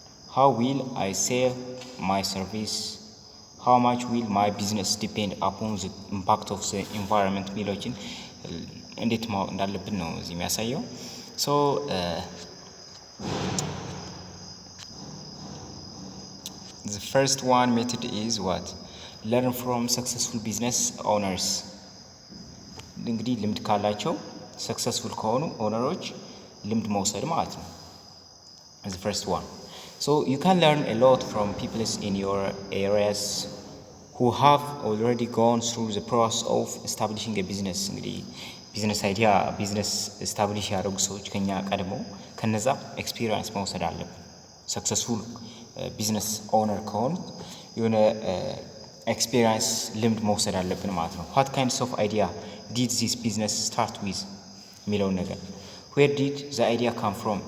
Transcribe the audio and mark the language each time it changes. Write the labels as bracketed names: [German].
[English] How will I sell my service? How much will my business depend upon the impact of the environment? [Amharic] ሚሎችን እንዴት ማወቅ እንዳለብን ነው እዚህ የሚያሳየው። [English] So the first one method is what? Learn from successful business owners. [Amharic] እንግዲህ ልምድ ካላቸው successful ከሆኑ ኦነሮች ልምድ መውሰድ ማለት ነው። [English] The first one. So you can learn a lot from people in your areas who have already gone through the process of establishing a business. [Amharic] እንግዲህ ቢዝነስ አይዲያ ቢዝነስ ኤስታብሊሽ ያደረጉ ሰዎች ከኛ ቀድሞ ከነዛ ኤክስፒሪየንስ መውሰድ አለብን። ሰክሰስፉል ቢዝነስ ኦነር ከሆኑ የሆነ ኤክስፒሪየንስ ልምድ መውሰድ አለብን ማለት ነው። [English] What kinds of idea did this business start with? [Amharic] የሚለው ነገር [English] where did the idea come from?